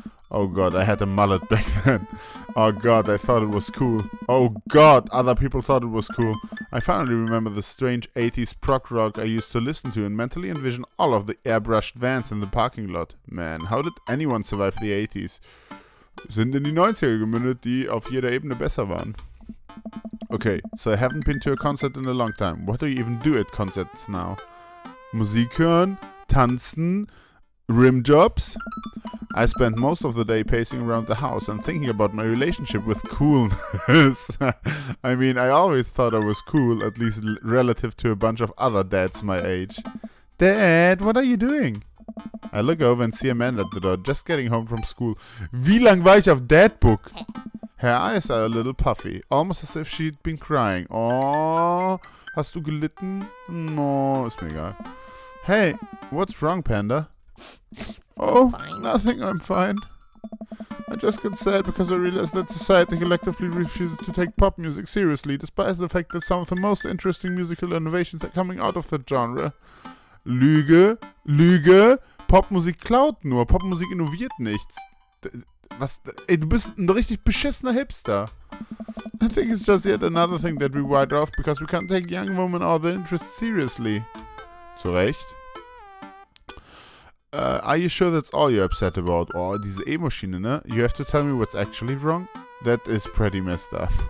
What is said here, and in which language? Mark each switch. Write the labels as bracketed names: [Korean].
[English] Oh god, I had a mullet back then. Oh god, I thought it was cool. Oh god, other people thought it was cool. I finally remember the strange 80s prog rock I used to listen to and mentally envision all of the airbrushed vans in the parking lot. Man, how did anyone survive the 80s? [German] Sind in die 90er gemündet, die auf jeder Ebene besser waren. [English] Okay, so I haven't been to a concert in a long time. What do you even do at concerts now? [German] Musik hören, tanzen, rimjobs. [English] I spent most of the day pacing around the house and thinking about my relationship with coolness. I mean, I always thought I was cool, at least relative to a bunch of other dads my age. Dad, what are you doing? I look over and see Amanda at the door, just getting home from school. [German] Wie lang war ich auf Dadbook? [English] Her eyes are a little puffy, almost as if she'd been crying. [German] Oh, hast du gelitten? No, ist mir egal. [English] Hey, what's wrong, Panda? Oh, nothing, I'm fine. I just get sad because I realize that society collectively refuses to take pop music seriously, despite the fact that some of the most interesting musical innovations are coming out of that genre. [German] Lüge, Popmusik klaut nur, Popmusik innoviert nichts. Was? Ey, du bist ein richtig beschissener Hipster. [English] I think it's just yet another thing that we write off because we can't take young women or their interests seriously. [German] Zu Recht. [English] Are you sure that's all you're upset about? [German] Oh, diese E-Maschine, ne? [English] You have to tell me what's actually wrong? That is pretty messed up.